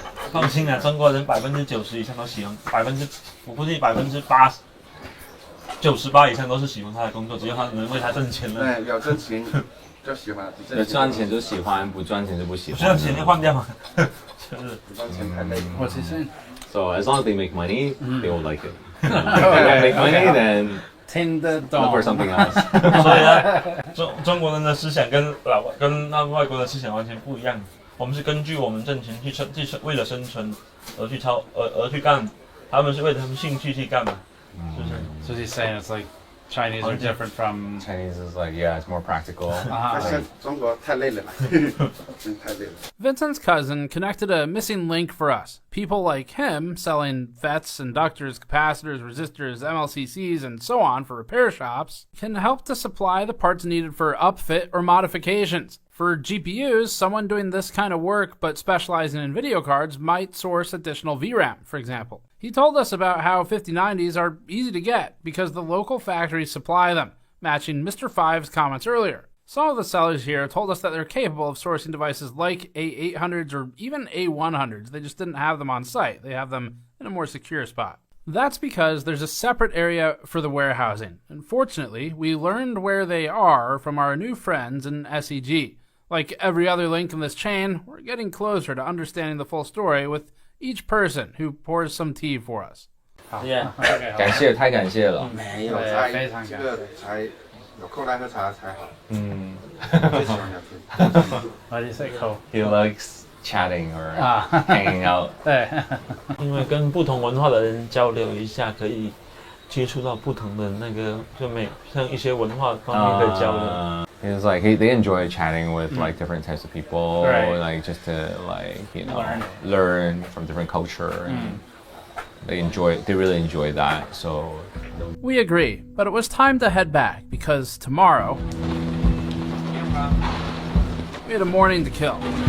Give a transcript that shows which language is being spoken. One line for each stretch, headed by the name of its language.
Chinese: 放心啊，中国人90%以上都喜欢，我估计80%、98%以上都是喜欢他的工作，只要他能为他挣钱了。对，有挣钱就喜欢，有赚钱就喜欢，不赚钱就不喜欢。不赚钱就换掉嘛，就是不赚钱太累。
English: What's he saying? So as long as they make money, they will like it. If they don't make money, then look for something else.
Chinese: 所以呢，中国人的思想跟外国的思想完全不一样。我们是根据我们挣钱去为了生存而去干，他们是为了他们兴趣去干嘛，是不是
English: So he's saying it's like Chinese are different from Chinese is like it's more practical.
Chinese: 中国太累了，太累了。
English: Vincent's cousin connected a missing link for us. People like him selling FETs, inductors, capacitors, resistors, MLCCs, and so on for repair shops can help to supply the parts needed for upfit or modifications. For GPUs, someone doing this kind of work but specializing in video cards might source additional VRAM, for example. He told us about how 5090s are easy to get because the local factories supply them, matching Mr. Five's comments earlier. Some of the sellers here told us that they're capable of sourcing devices like A800s or even A100s. They just didn't have them on site. They have them in a more secure spot. That's because there's a separate area for the warehousing. Unfortunately, we learned where they are from our new friends in SEG. Like every other link in this chain, we're getting closer to understanding the full story with each person who pours some tea for us.
Chinese: 感谢，太感谢了。没有在这个才有空来喝茶才好。最喜欢聊天。
English: Why do you say cool? He likes chatting or hanging out.
Chinese: 对，因为跟不同文化的人交流一下，可以接触到不同的像一些文化方面的交流。
English: It's like they enjoy chatting with like different types of people, Right. like just to learn from different culture. And they really enjoy that. So we agree, but it was time to head back because tomorrow we had a morning to kill.